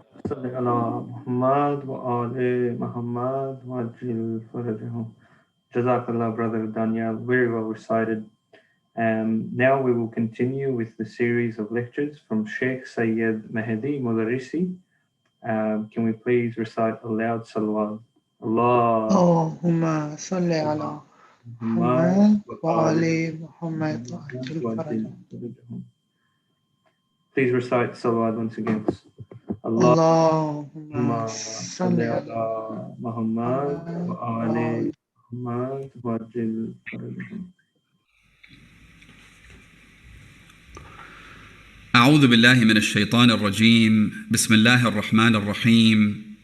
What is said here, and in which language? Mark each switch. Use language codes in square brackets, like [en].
[ar] صل على محمد وآل محمد وعجل فرجهم. [en] Jazakallah, brother Daniel, very well recited. Now we will continue with the series of lectures from Sheikh Mahdi Modarresi. Can we please recite aloud salawat? Allah [ar] اللهم صل على محمد وآل محمد وعجل فرجهم. [en] Please recite salawat once again. [ar] اللهم صل على محمد وآل محمد وعجل فرجهم. أعوذ بالله من الشيطان الرجيم. بسم الله الرحمن الرحيم.